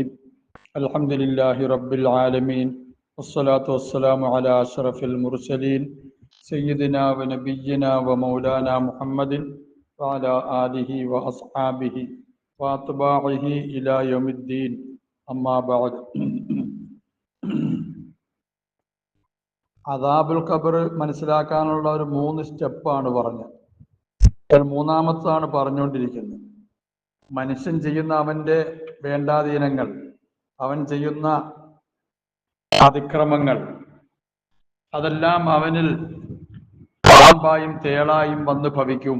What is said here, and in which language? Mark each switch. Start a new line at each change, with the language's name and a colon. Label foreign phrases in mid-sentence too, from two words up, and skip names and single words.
Arabic: الحمد لله رب العالمين، والصلاة والسلام على أشرف المرسلين سيدنا ونبينا ومولانا محمد وعلى آله وأصحابه وأتباعه إلى يوم الدين. أما بعد. عذاب القبر
Malayalam: മനസ്സിലാക്കാനുള്ള ഒരു 3 സ്റ്റെപ്പാണ് പറഞ്ഞത്. മൂന്നാമത്താണ് പറഞ്ഞുകൊണ്ടിരിക്കുന്നത്. മനുഷ്യൻ ചെയ്യുന്ന അവൻ്റെ വേണ്ടാധീനങ്ങൾ, അവൻ ചെയ്യുന്ന അതിക്രമങ്ങൾ, അതെല്ലാം അവനിൽ പാമ്പായും തേളായും വന്ന് ഭവിക്കും.